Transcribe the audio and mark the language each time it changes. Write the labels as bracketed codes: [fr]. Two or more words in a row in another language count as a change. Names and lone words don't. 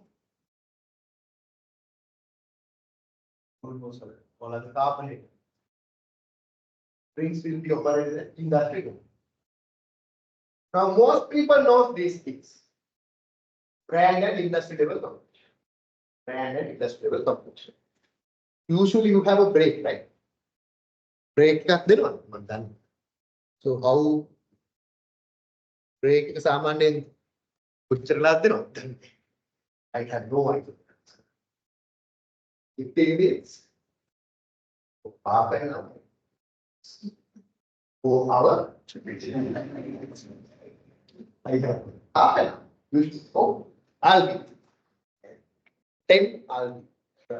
[en] All other carbonated drinks will be operated at industry level. Now, most people know these things. Brand and industry level competition. brand and industry level competition. Usually you have a break, right? [si] Break එකක් දෙනවා මම දන්නවා. [en] So how [si] break එක සාමාන්‍යයෙන් කොච්චරලාද දෙනවද? [en] I have no idea. 15 minutes. Half an hour. 4 hours. I have half an hour. Oh, I'll be 10. I'll be.